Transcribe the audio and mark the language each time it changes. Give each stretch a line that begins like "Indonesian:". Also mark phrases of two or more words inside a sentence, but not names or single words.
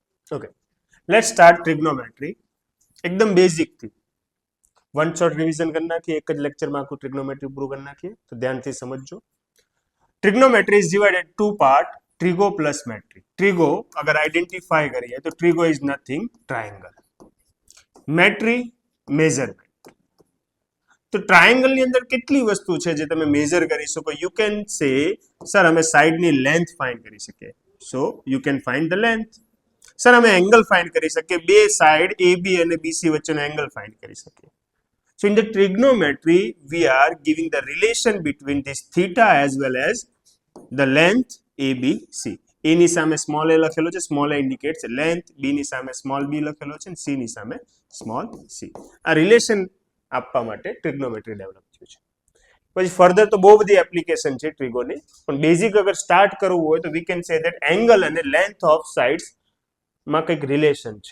Gujarati: ઓકે,
English: let's start trigonometry
Gujarati: એકદમ બેઝિક થી
English: one shot revision
Gujarati: કરી નાખીએ, એક જ લેક્ચરમાં આખું ટ્રિગ્નોમેટ્રી પૂરું કરી નાખીએ, તો ધ્યાનથી સમજજો.
English: trigonometry is divided two part, trigo plus metry. ट्रिगो अगर आइडेंटिफाई
Hindi: करिए तो
English: trigo is nothing triangle, metry measurement.
Gujarati: तो ट्रायंगल ની અંદર કેટલી વસ્તુ છે જે તમે મેજર કરી શકો.
English: you can say
Gujarati: સર અમે સાઈડ ની લેન્થ ફાઇન્ડ કરી શકીએ,
English: so you can find the length.
Gujarati: સર અમે
English: angle find
Gujarati: કરી શકીએ, બે સાઈડ AB અને BC વચ્ચેનો
English: angle find
Gujarati: કરી શકીએ.
English: So in the trigonometry, we are giving the relation between this theta as well as the length ABC.
Gujarati: A ની સામે
English: small a
Gujarati: લખેલો છે,
English: small a indicates length,
Gujarati: B ની સામે
English: small b
Gujarati: લખેલો છે, C ની સામે
English: small c.
Gujarati: આ રિલેશન આપવા માટે ટ્રિગ્નોમેટ્રી ડેવલપ થયું છે. પછી ફર્ધર તો બહુ બધી એપ્લિકેશન છે ટ્રિગોની, પણ બેઝિક અગર સ્ટાર્ટ કરવું હોય તો
English: we can say that angle
Gujarati: અને
English: length of sides
Gujarati: માં કંઈક રિલેશન છે.